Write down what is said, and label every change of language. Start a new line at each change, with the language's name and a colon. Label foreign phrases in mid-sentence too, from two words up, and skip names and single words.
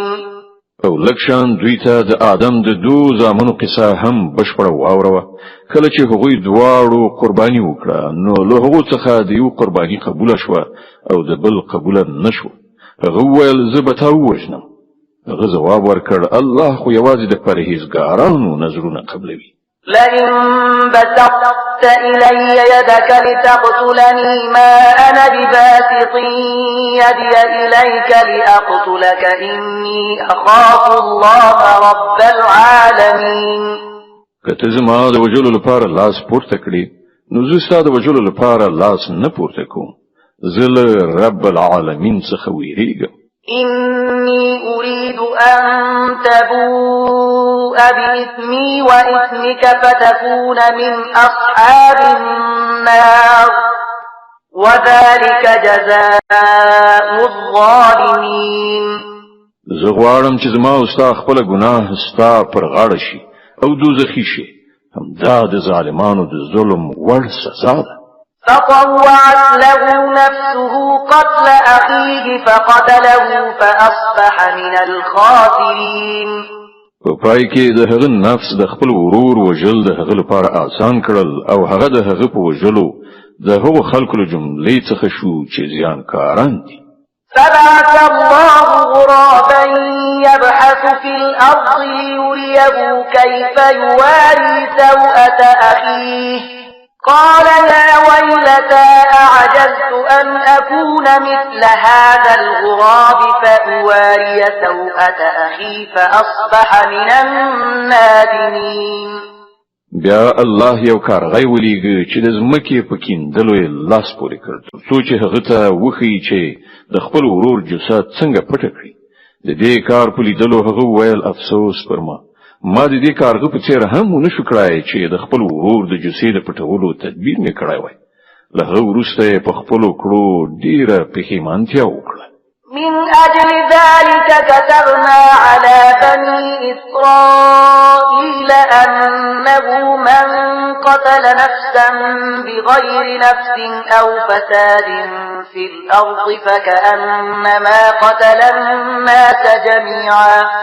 Pashto: او لکشان دوی ته د آدم د دو زامنو قصه هم بشپړه واوروه. کله چې هغوی دواړو قرباني وکړه نو له هغو څخه د یو قرباني قبوله شوه او د بل قبوله نشوه. هغه وویل زه به تا ووژنم. هغه ځواب ورکړ الله خو یوازې د پرهیزګارانو نظرونه قبلوي.
Arabic: لئن بسطت إلي يدك لتقتلني ما أنا بباسط يدي إليك لأقتلك إني أخاف الله رب العالمين.
Pashto: کته زما د وجلو لپاره لاس پورته کړی نو زه ستا د وجلو لپاره لاس نه پورته کوم. زه له
Arabic: رب العالمین
Pashto: څخه ویریږم.
Arabic: إني أريد أن تبوء بإثمي وإثمك فتكون من أصحاب النار وذلك جزاء الظالمين.
Pashto: زه غواړم چې زما او ستا خپل ګناه ستا پر غاړه شي او دوزخي شي. همدا د ظالمانو د ظلم وړ سزا ده.
Arabic: فطوعت له نفسه قتل أخيه فقتله فأصبح من الخاسرين.
Pashto: په پای کې د هغه نفس د خپل ورور وجل د هغه لپاره آسان کړل او هغه د هغه په وجلو د هغو خلکو له جملې څخه شو چې زیانکاران دي.
Arabic: فبعث الله غرابا يبحث في الأرض ليريه كيف يواري سوءة أخيه قال يا ويلتى أعجزت أن أكون مثل هذا الغراب فأواري سوءة أخي فأصبح من النادمين.
Pashto: بیا الله یو کارغی ولیږي چې د ځمکې په کیندلو یې لاس پورې کړ څو چې هغه ته وښیي چې د خپل ورور جسد څنګه پټه کړي. د دې کار په لیدلو هغه وویل افسوس پر ما د دې کارغه په څیر هم ونشو کړای چې د خپل ورور د جسد پټولو تدبیر مې کړای وای. له هغه وروسته په خپل کړو ډیره پښیمانتیا وکړه.
Arabic: من أجل ذلك كتبنا على بني إسرائيل أنه من قتل نفسا بغير نفس أو فساد في الأرض فكأنما قتل الناس جميعا